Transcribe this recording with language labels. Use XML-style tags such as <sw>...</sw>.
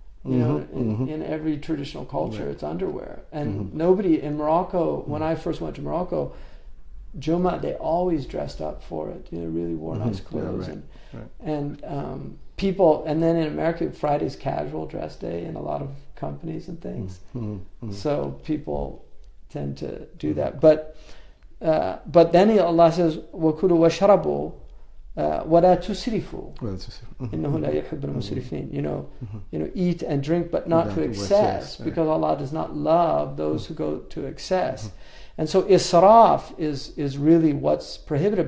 <en>In every traditional culture, it's underwear. And nobody in Morocco, when I first went to Morocco, Jummah, they always dressed up for it. Really wore nice clothes. And people, and then in America, Friday's casual dress day in a lot of companies and things. So people tend to do that. But then Allah says,</en> <ar>وَكُلُوا وَاشْرَبُوا وَلَا تُسْرِفُوا إِنَّهُ لَا يُحِبُّ الْمُسْرِفِينَ.</ar> <en>Eat and drink, but not to excess, because Allah does not love those who go to excess. And so israf is really what's prohibited.</en>